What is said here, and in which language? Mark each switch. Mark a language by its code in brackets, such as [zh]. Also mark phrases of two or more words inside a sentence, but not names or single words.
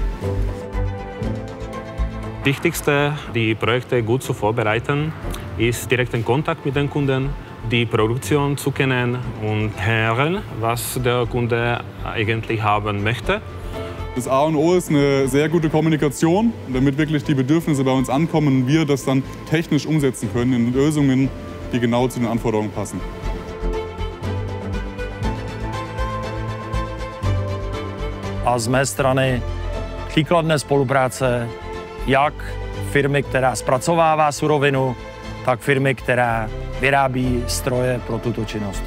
[de] Wichtigste, die Projekte gut zu vorbereiten, ist direkten Kontakt mit den Kunden, die Produktion zu kennen und hören, was der Kunde eigentlich haben möchte. Das A und O ist eine sehr gute Kommunikation, damit wirklich die Bedürfnisse bei uns ankommen und wir das dann technisch umsetzen können in Lösungen, die genau zu den Anforderungen passen. [cs] A z mé strany příkladné spolupráce jak firmy, která zpracovává surovinu, tak firmy, která vyrábí stroje pro tuto činnost.